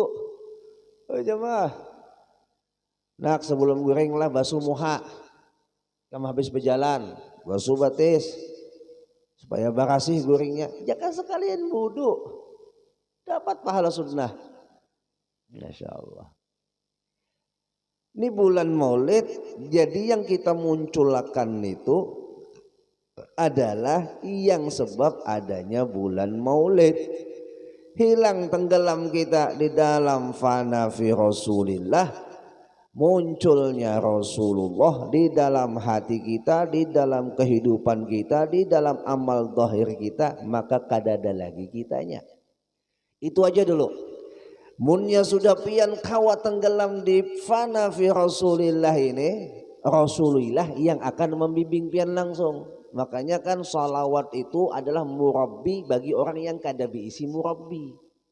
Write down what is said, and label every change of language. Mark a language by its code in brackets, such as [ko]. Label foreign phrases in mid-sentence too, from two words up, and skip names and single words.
[bjn] Jemaah. Nak sebelum guring lah basuh muha. Kamu habis berjalan basuh batis. Supaya barasih guringnya, jangan sekalian wudu, dapat pahala sunnah. [ar] ما شاء الله. [id] Ini bulan Maulid, jadi yang kita munculkan itu adalah yang sebab adanya bulan Maulid. Hilang tenggelam kita di dalam [ar] فناء في رسول الله. [id] Munculnya Rasulullah di dalam hati kita, di dalam kehidupan kita, di dalam amal zahir kita, maka kada ada lagi kitanya. Itu aja dulu. [bjn] Munnya sudah pian kawa tenggelam di [ar] فناء في رسول الله [bjn] ini, Rasulullah yang akan membimbing pian langsung. [id] Makanya kan salawat itu adalah murabbi bagi orang yang kada diisi murabbi.